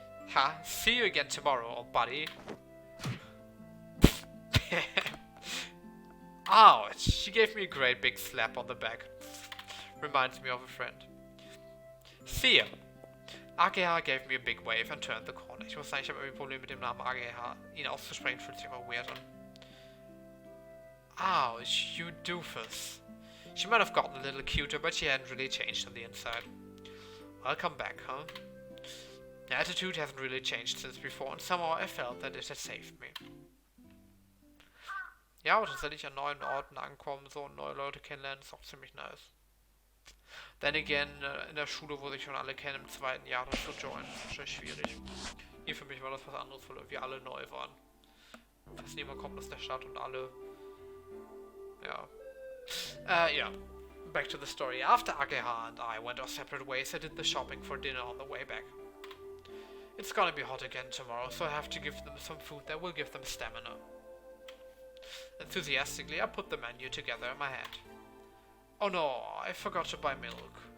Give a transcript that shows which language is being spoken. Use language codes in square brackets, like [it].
[en] Ha, see you again tomorrow, old buddy. Ouch! She gave me a great big slap on the back. Reminds me of a friend. See ya! Ageha gave me a big wave and turned the corner. [de] Ich muss sagen, ich habe irgendwie ein Problem mit dem Namen Ageha. Ihn auszusprechen fühlt sich immer weird an. [en] Ouch, you doofus. She might have gotten a little cuter, but she hadn't really changed on the inside. Welcome back, huh? The attitude hasn't really changed since before, and somehow I felt that it had saved me. [de] Ja, aber tatsächlich an neuen Orten ankommen, so neue Leute kennenlernen, ist auch ziemlich nice. [en] Then again, [de] in der Schule, wo sich schon alle kennen, im zweiten Jahr das zu joinen, ist wahrscheinlich schwierig. Hier für mich war das was anderes, weil irgendwie alle neu waren. Fast niemand kommt aus der Stadt und alle... [en] Ja. Yeah. Back to the story. After Ageha and I went our separate ways, I did the shopping for dinner on the way back. It's gonna be hot again tomorrow, so I have to give them some food that will give them stamina. Enthusiastically, I put the menu together in my hand. Oh no, I forgot to buy milk.